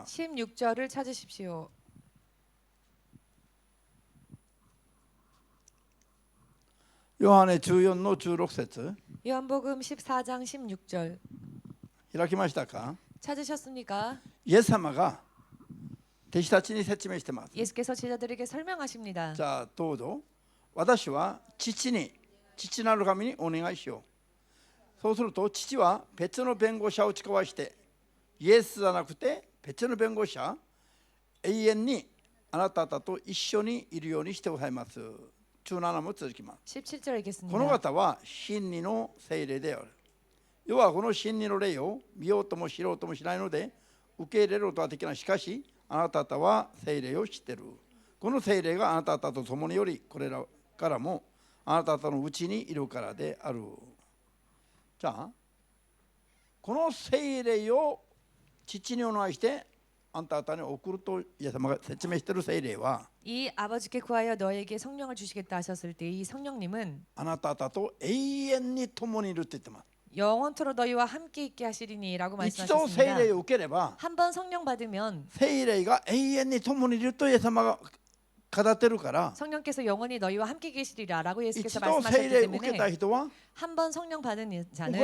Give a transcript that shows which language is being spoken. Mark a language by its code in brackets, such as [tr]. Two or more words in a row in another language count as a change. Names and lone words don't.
[ko] 16절을 찾으십시오. [ja] ヨハネ14の16節 [ko] 요한복음 14장 16절 [ja] 開きましたか？ [ko] 찾으셨습니까? [ja] イエス様が弟子たちに説明してます。 [ko] 예수께서 제자들에게 설명하십니다. [ja] じゃあどうぞ。私は父なる神にお願いしよう。そうすると父は別の弁護士を使わしてイエスじゃなくて別の弁護士は永遠にあなた方と一緒にいるようにしてくださいます。17も続きます。 [ko] 17절 읽겠습니다. [ja] この方は真理の聖霊である。要はこの真理の霊を見ようとも知ろうともしないので受け入れることはできない。しかしあなた方は聖霊を知っている。この聖霊があなた方と共によりこれらからもあなた方のうちにいるからである。じゃあこの聖霊を父にお願いしてあんた方に送るとイエス様が説明している聖霊は [ko] 이 아버지께 구하여 너에게 성령을 주시겠다 하셨을 때 이 성령님은 [ja] あなた方と永遠に共にいるって言ってます。 [ko] 영원토록 너희와 함께 있게 하시리니라고 [ja] 一度聖 [ko] 말씀하셨습니다. [ja] 霊を受ければ [ko] 한 번 성령 받으면 [ja] 聖霊が永遠に共にいるとイエス様が語ってるから [ko] 성령께서 영원히 너희와 함께 계시리라라고 [ja] 一 [ko] 예수께서 [ja] 度聖 [ko] 말씀하셨기 [ja] 霊を受けた [ko] 때문에 [ja] 人は [ko] 한 번 성령 받은 [ja] これ [ko] 자는